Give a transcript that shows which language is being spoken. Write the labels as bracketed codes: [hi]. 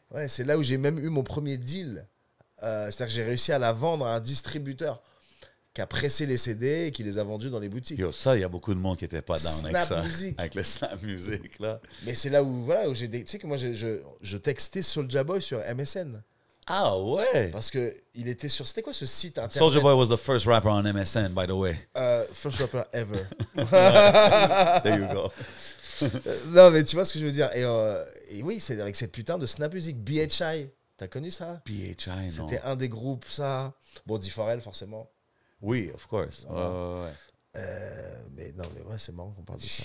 [fr] Ouais, c'est là où j'ai même eu mon premier deal. C'est-à-dire que j'ai réussi à la vendre à un distributeur qui a pressé les CD et qui les a vendus dans les boutiques. Yo, ça, il y a beaucoup de monde qui n'était pas down avec Snap ça. Music. Avec le snap music, là. Mais c'est là où, voilà, où j'ai tu sais que moi, je textais Soulja Boy sur MSN. Ah ouais? Parce que il était sur... C'était quoi ce site internet? [en] Soulja Boy was the first rapper on MSN, by the way. First rapper ever. There you go. [fr] Non, mais tu vois ce que je veux dire. Et oui, c'est avec cette putain de Snap Music. BHI. T'as connu ça? PHI, non? C'était un des groupes, ça. Bon, D4L, forcément. Oui, [en] of course. [fr] Voilà. Ouais. Mais non, mais ouais, c'est marrant qu'on parle de ça.